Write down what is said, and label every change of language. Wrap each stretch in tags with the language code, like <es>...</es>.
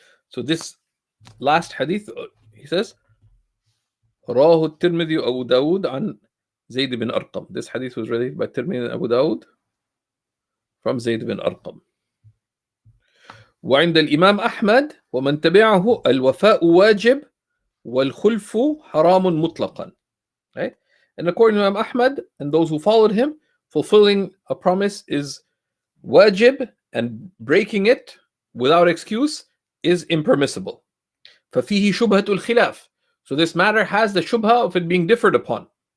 <en>So this last hadith, he says,</en> <ar>رواه الترمذي وأبو داود عن زيد بن أرقم.</ar> <en>This hadith was related by Tirmidhi and Abu Dawud from Zayd bin Arqam.</en> <ar>وعند الإمام أحمد ومن تبعه الوفاء واجب والخلف حرام مطلقا.</ar> <en>Right? And according to Imam Ahmad and those who followed him, fulfilling a promise is wajib and breaking it without excuse is impermissible.</en> <ar>ففيه شبهة الخلاف.</ar> <en>So this matter has the shubha of it being differed upon.</en>